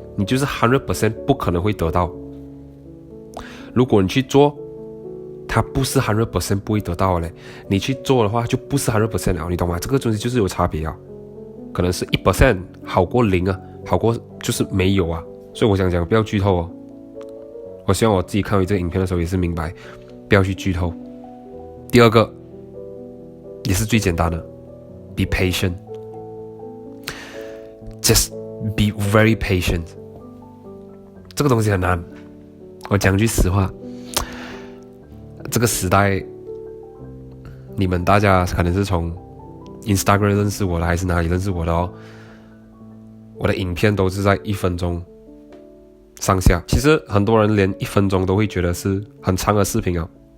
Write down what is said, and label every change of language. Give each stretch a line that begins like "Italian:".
Chinese: 你就是 100% 不可能会得到。如果你去做，它不是 100% 不会得到的嘞。你去做的话，就不是 100% 了，你懂吗？这个东西就是有差别啊，可能是1% 好过0啊，好过就是没有啊。所以我想讲，不要剧透哦。我希望我自己看完这个影片的时候也是明白，不要去剧透。第二个，也是最简单的 ，
English: be patient。Just be very patient。
Chinese: 这个东西很难，我讲句实话，这个时代，你们大家可能是从 Instagram 认识我的，还是哪里认识我的哦？我的影片都是在1分钟上下，其实很多人连1分钟都会觉得是很长的视频啊。